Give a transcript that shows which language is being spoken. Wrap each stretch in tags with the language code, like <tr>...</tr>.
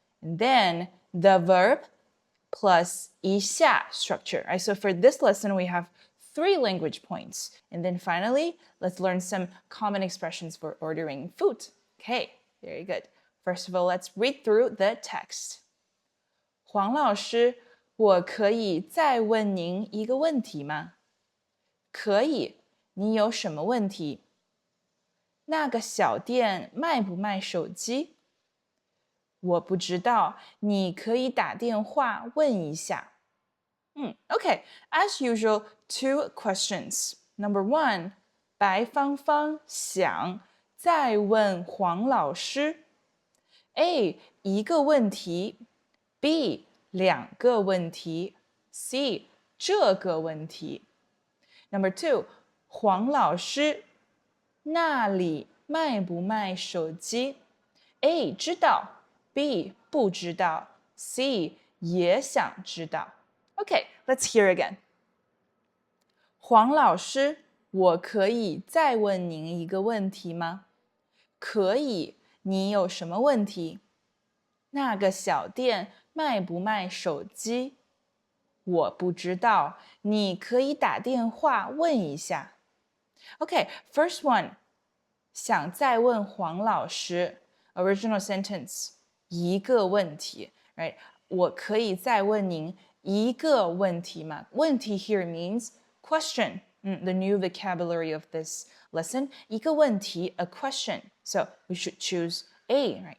<en>And then the verb plus 一下 structure, right? So for this lesson, we have 3 language points. And then finally, let's learn some common expressions for ordering food. Okay, very good. First of all, let's read through the text.</en> <zh>黄老师，我可以再问您一个问题吗？可以，你有什么问题？那个小店卖不卖手机？我不知道，你可以打电话问一下。</zh> <en>Okay, as usual, 2 questions.</en> <zh>Number 1, 白芳芳想再问黄老师。 A, 一个问题。B, 两个问题。 C, 这个问题。Number 2, 黄老师，那里卖不卖手机？ A, 知道。B, 不知道。C, 也想知道。</zh> <en>Okay, let's hear again.</en> <zh>黄老师，我可以再问您一个问题吗？可以，你有什么问题？那个小店卖不卖手机？我不知道，你可以打电话问一下。</zh> <en>Okay, first one.</en> <zh>想再问黄老师</zh> <en>original sentence</en> <zh>一个问题 right 我可以再问您一个问题吗？</zh> <en>问题 here means question. The new vocabulary of this lesson.</en> <zh>一个问题</zh> <en>a question. So we should choose A, right?</en>